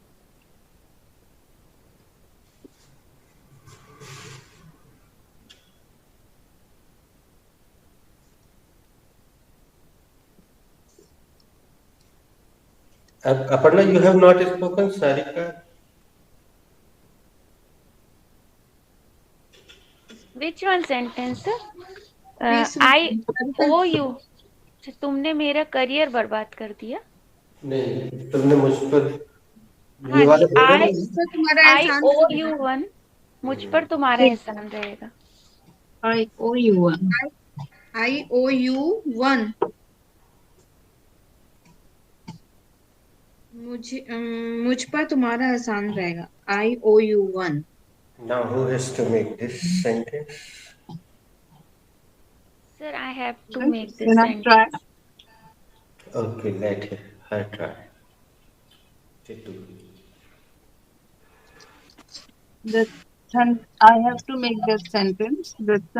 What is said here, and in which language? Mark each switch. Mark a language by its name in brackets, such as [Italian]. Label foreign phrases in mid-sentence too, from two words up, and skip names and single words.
[English] Aparna, you have not spoken, Sarika. Which one sentence? Please, I owe you. [Hindi] तुमने मेरा करियर बर्बाद कर दिया. नहीं, तुमने मुझ पर हाँ जी, तुम्हारा [English] I [Hindi] एहसान [English] owe you one. [Hindi] मुझ पर तुम्हारा एहसान रहेगा. [English] I owe you one. I owe you one. [Hindi] मुझ पर तुम्हारा एहसान रहेगा. [English] I owe you one. Now who has to make this sentence? Sir, I have to Okay, make this then I sentence. try. Okay, let her try. Chitu. I have to make that sentence.